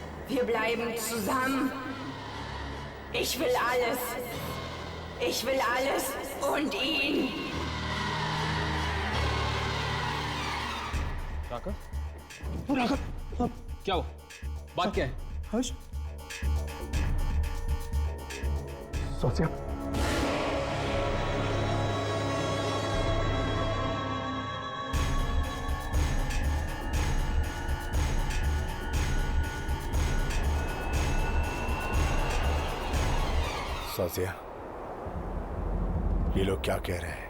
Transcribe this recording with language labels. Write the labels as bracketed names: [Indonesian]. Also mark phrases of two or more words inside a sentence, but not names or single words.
[German] Wir bleiben zusammen. Ich will alles. Ich will alles und ihn. [Hindi] क्या हुआ? बात क्या है? हर्ष, सोचिया, सोचिया, ये लोग क्या कह रहे हैं?